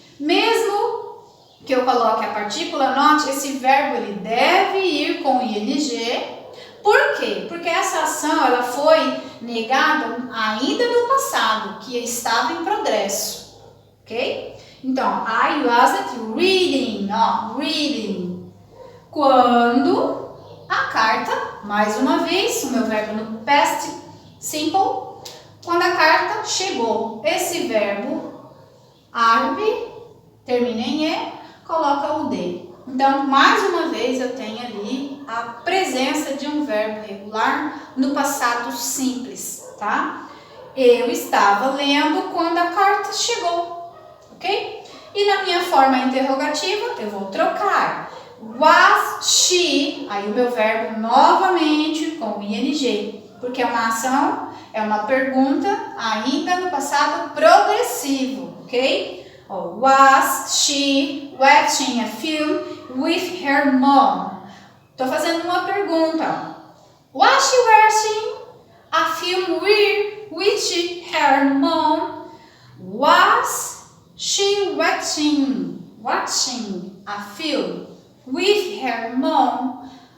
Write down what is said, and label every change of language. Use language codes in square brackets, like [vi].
[pt] Mesmo que eu coloque a partícula not, esse verbo ele deve ir com ing. Por quê? Porque essa ação ela foi negada ainda no passado, que estava em progresso, ok? [en] Então, I wasn't reading, ó, reading. [pt] Quando a carta, mais uma vez, o meu verbo no past simple, quando a carta chegou. Esse verbo, arrive, termina em e, coloca o de. Então, mais uma vez, eu tenho ali a presença de um verbo regular no passado simples, tá? Eu estava lendo quando a carta chegou, ok? E na minha forma interrogativa, eu vou trocar. Was she, aí o meu verbo novamente com ing, porque é uma ação, é uma pergunta ainda no passado progressivo, ok? [en] Was she watching a film with her mom? [pt] Estou fazendo uma pergunta. [en] Was she watching a film with her mom? Was she watching a film with her mom?